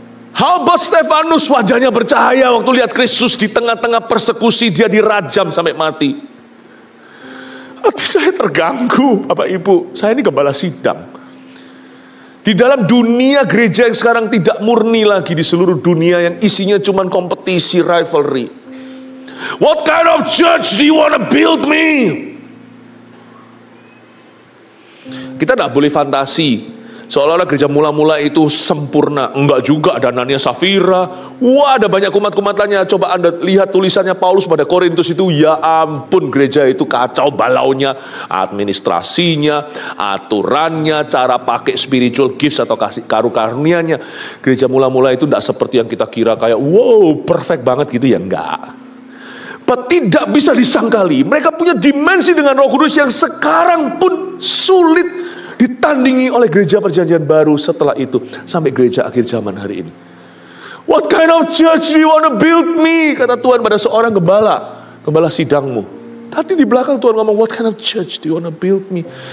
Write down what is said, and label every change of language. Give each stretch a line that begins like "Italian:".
English: How about
Indonesian: Stefanus, wajahnya bercahaya waktu lihat Kristus di tengah-tengah persekusi, dia dirajam sampai mati. Hati saya terganggu, Bapak Ibu. Saya ini gembala sidang. Di dalam dunia gereja yang sekarang tidak murni lagi, di seluruh dunia yang isinya cuma kompetisi, rivalry.
English: What kind of church do you want to build me?
Indonesian: Kita tidak boleh fantasi seolah-olah gereja mula-mula itu sempurna. Enggak juga, ada Anania Safira. Wah, ada banyak kumat-kumatannya. Coba Anda lihat tulisannya Paulus pada Korintus itu. Ya ampun, gereja itu kacau balaunya. Administrasinya, aturannya, cara pakai spiritual gifts atau kasih karu-karunianya. Gereja mula-mula itu tidak seperti yang kita kira kayak wow, perfect banget gitu ya. Enggak. Tidak bisa disangkali. Mereka punya dimensi dengan Roh Kudus yang sekarang pun sulit ditandingi oleh gereja perjanjian baru setelah itu sampai gereja akhir zaman hari ini.
English: What kind of church do you want to build me?
Indonesian: Kata Tuhan pada seorang gembala sidangmu. Tadi di belakang Tuhan ngomong,
English: what kind of church do you want to build me?